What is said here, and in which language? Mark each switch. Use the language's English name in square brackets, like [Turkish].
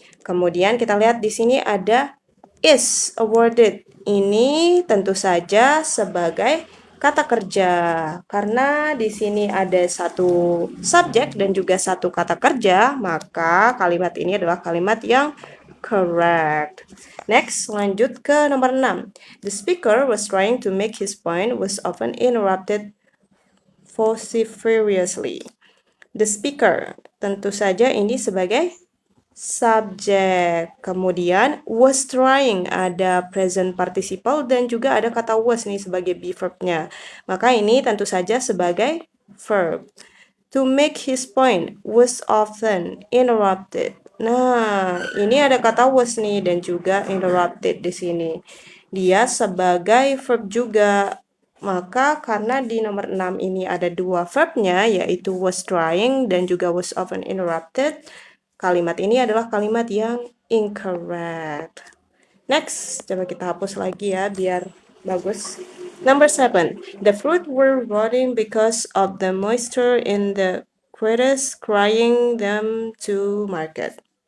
[Indonesian] Kemudian kita lihat di sini ada is awarded. Ini tentu saja sebagai kata kerja, karena di sini ada satu subjek dan juga satu kata kerja, maka kalimat ini adalah kalimat yang correct. Next, lanjut ke nomor 6. [English] The speaker was trying to make his point was often interrupted vociferously. [Indonesian] The speaker, tentu saja ini sebagai subjek. Kemudian was trying, ada present participle dan juga ada kata was nih sebagai be verb-nya. Maka ini tentu saja sebagai verb. [English] To make his point was often interrupted. [Indonesian] Nah, ini ada kata was nih dan juga interrupted di sini. Dia sebagai verb juga. Maka karena di nomor 6 ini ada dua verbnya yaitu was trying dan juga was often interrupted, kalimat ini adalah kalimat yang incorrect. Next, coba kita hapus lagi ya biar bagus. Number 7. [English] The fruit were rotting because of the moisture in the crevice, crying them to market.